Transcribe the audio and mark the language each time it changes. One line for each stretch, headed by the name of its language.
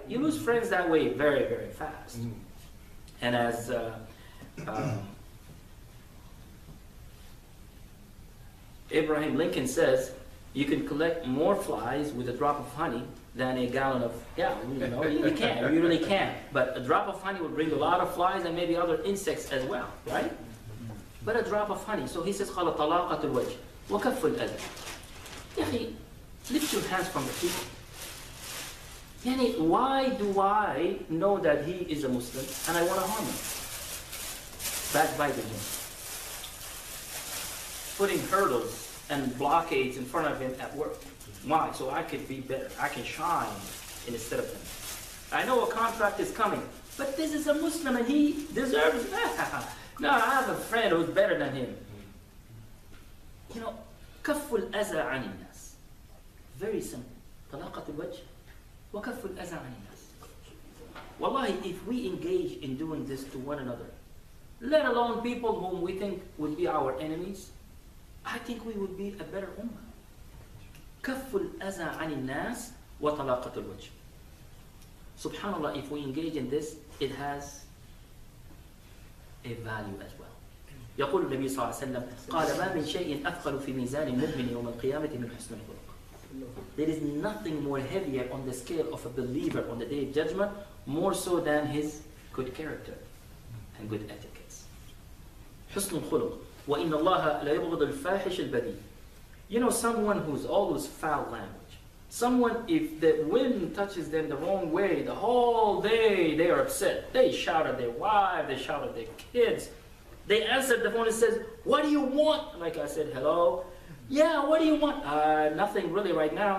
English: You lose friends that way very, very fast. And as Abraham Lincoln says, you can collect more flies with a drop of honey than a gallon of, yeah, you know, you can, you really can. But a drop of honey will bring a lot of flies and maybe other insects as well, right? But a drop of honey. So he says,
Arabic: قال طلاقة الوجه وكف الأذى. يا أخي,
English: lift your hands from the people. Yani, why do I know that he is a Muslim and I want to harm him? Backbiting him. Putting hurdles and blockades in front of him at work. Why? So I could be better. I can shine instead of him. I know a contract is coming, but this is a Muslim and he deserves it. No, I have a friend who's better than him. You know,
Arabic: كف الأذى عن الناس.
English: Very simple.
Arabic: طلاقة الوجه وكف الأذى عن الناس.
English: Wallahi, if we engage in doing this to one another, let alone people whom we think would be our enemies, I think we would be a better ummah.
Arabic: كف الأذى عن الناس وطلاقة الوجه.
English: Subhanallah, if we engage in this, it has a value as well.
Arabic: يقول النبي صلى الله عليه وسلم قال ما من شيء أثقل في ميزان المؤمن يوم القيامة من حسن الخلق.
English: There is nothing more heavier on the scale of a believer on the day of judgment, more so than his good character and good etiquettes.
Arabic: حسن الخلق. وإن الله لا يبغض الفاحش البذيء.
English: You know, someone who's always foul language. Someone, if the wind touches them the wrong way, the whole day they are upset. They shout at their wife, they shout at their kids. They answer the phone and says, what do you want? Like I said, hello. Yeah, what do you want? Nothing really right now.